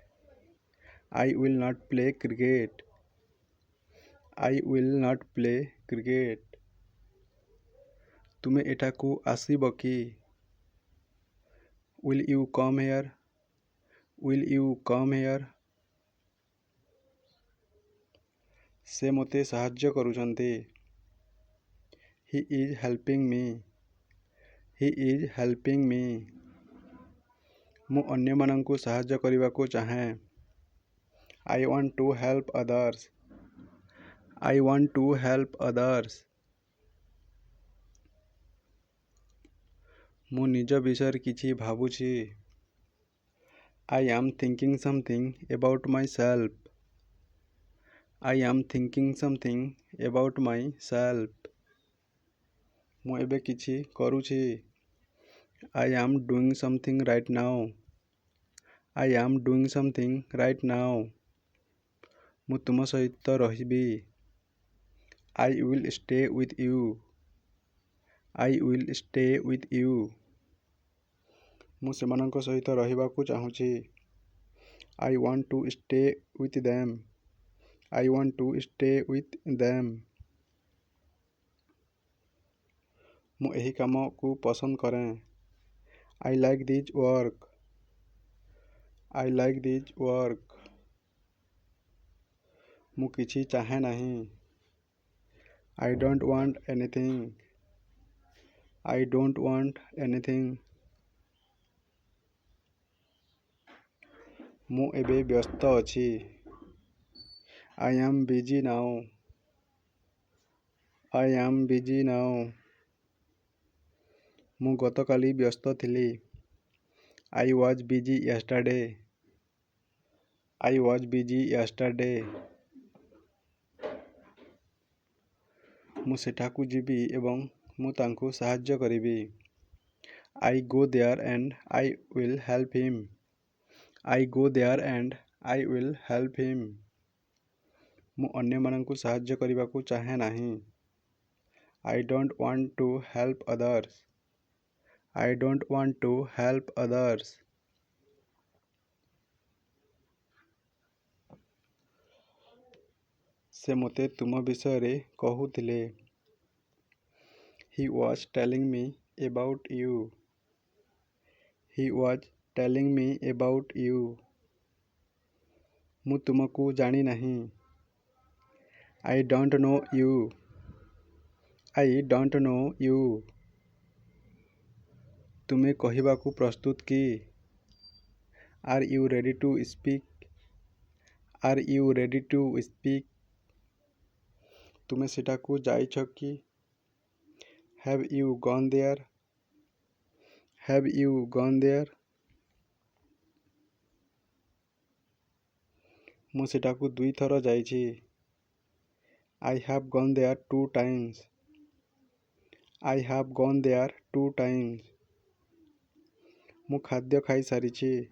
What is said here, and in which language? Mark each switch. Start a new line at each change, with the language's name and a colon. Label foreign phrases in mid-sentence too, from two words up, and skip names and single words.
English: I will not play cricket. I will not play cricket.
Odia: ତୁମେ ଏଠାକୁ ଆସିବ କି?
English: Will you come here? Will you come here?
Odia: ସେ ମୋତେ ସାହାଯ୍ୟ କରୁଛନ୍ତି।
English: He is helping me. He is helping me.
Odia: ମୁଁ ଅନ୍ୟମାନଙ୍କୁ ସାହାଯ୍ୟ କରିବାକୁ ଚାହେଁ।
English: I want to help others. I want to help others.
Odia: ମୁଁ ନିଜ ବିଷୟରେ କିଛି ଭାବୁଛି।
English: I am thinking something about myself. I am thinking something about myself.
Odia: ମୁଁ ଏବେ କିଛି କରୁଛି।
English: I am doing something right now. I am doing something right now.
Odia: ମୁଁ ତୁମ ସହିତ ରହିବି।
English: I will stay with you. I will stay with you.
Odia: ମୁଁ ସେମାନଙ୍କ ସହିତ ରହିବାକୁ ଚାହୁଁଛି।
English: I want to stay with them. I want to stay with them.
Odia: ମୁଁ ଏହି କାମକୁ ପସନ୍ଦ କରେ।
English: I like this work. I like this work.
Odia: ମୁଁ କିଛି ଚାହେଁ ନାହିଁ।
English: I don't want anything. I don't want anything.
Odia: ମୁଁ ଏବେ ବ୍ୟସ୍ତ ଅଛି।
English: I am busy now. I am busy now.
Odia: ମୁଁ ଗତକାଲି ବ୍ୟସ୍ତ ଥିଲି।
English: I was busy yesterday. I was busy yesterday.
Odia: ମୁଁ ସେଠାକୁ ଯିବି ଏବଂ ମୁଁ ତାଙ୍କୁ ସାହାଯ୍ୟ କରିବି।
English: I go there and I will help him. I go there and I will help him.
Odia: ମୁଁ ଅନ୍ୟମାନଙ୍କୁ ସାହାଯ୍ୟ କରିବାକୁ ଚାହେଁ ନାହିଁ।
English: I don't want to help others. I don't want to help others.
Odia: ସେ ମୋତେ ତୁମ ବିଷୟରେ କହୁଥିଲେ।
English: He was telling me about you. He was telling me about you.
Odia: ମୁଁ ତୁମକୁ ଜାଣି ନାହିଁ।
English: I don't know you. I don't know you.
Odia: ତୁମେ କହିବାକୁ ପ୍ରସ୍ତୁତ କି?
English: Are you ready to speak? Are you ready to speak?
Odia: ତୁମେ ସେଠାକୁ ଯାଇଛ କି?
English: Have you gone there? Have you gone there?
Odia: ମୁଁ ସେଠାକୁ 2 ଥର ଯାଇଛି।
English: I have gone there 2 times. I have gone there 2 times.
Odia: ମୁଁ ଖାଦ୍ୟ ଖାଇସାରିଛି।